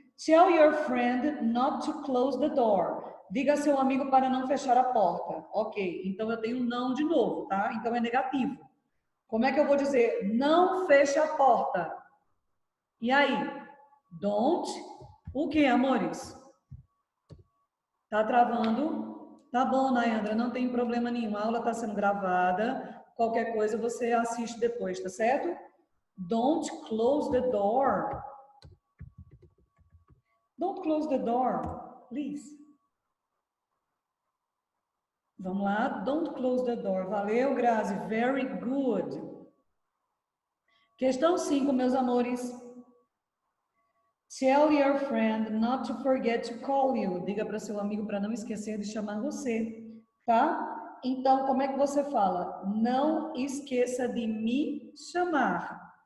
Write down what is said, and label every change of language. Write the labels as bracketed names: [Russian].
[English] Tell your friend not to close the door. [Portuguese] Diga a seu amigo para não fechar a porta. Ok, então eu tenho não de novo, tá? Então é negativo. Como é que eu vou dizer? Não feche a porta. E aí? Don't. O que, amores? Tá travando? Tá bom, Nayandra, não tem problema nenhum. A aula está sendo gravada. Qualquer coisa você assiste depois, tá certo? [English] Don't close the door. Don't close the door, please. [Portuguese] Vamos lá. [English] Don't close the door. [Portuguese] Valeu, [English] Grazi. Very good. [Portuguese] Questão 5, meus amores. [English] Tell your friend not to forget to call you. [Portuguese] Diga para seu amigo para não esquecer de chamar você, tá? Então, como é que você fala? Não esqueça de me chamar.